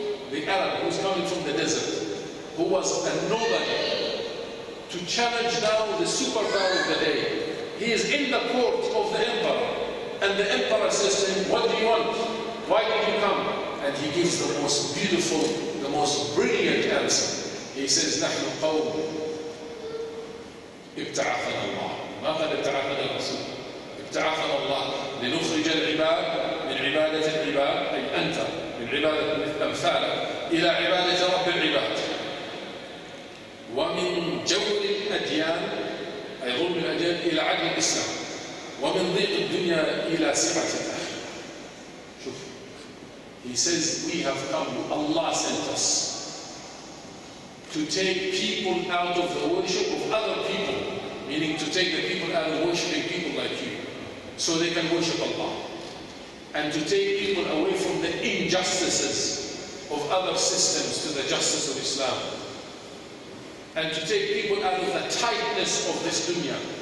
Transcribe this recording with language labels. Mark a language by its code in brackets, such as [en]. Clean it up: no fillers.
[en] The Arab who's coming from the desert, who was a nobody, to challenge now the superpower of the day. He is in the court of the emperor, and the emperor says to him, what do you want? Why did you come? And he gives the most beautiful, the most brilliant answer. He says, [ar] نحن قوم ابتعثنا الله. ما قد ابتعثنا الرسول. ابتعثنا الله لنخرج العباد من عبادة العباد، أي أنت من عبادة أمثالك إلى عبادة رب العباد. ومن جور الأديان، أي ظلم الأديان، إلى عدل الإسلام. ومن ضيق الدنيا إلى سعة الآخرة. [en] He says, we have come, Allah sent us to take people out of the worship of other people, meaning to take the people out of worshiping people like you, so they can worship Allah, and to take people away from the injustices of other systems to the justice of Islam, and to take people out of the tightness of this dunya.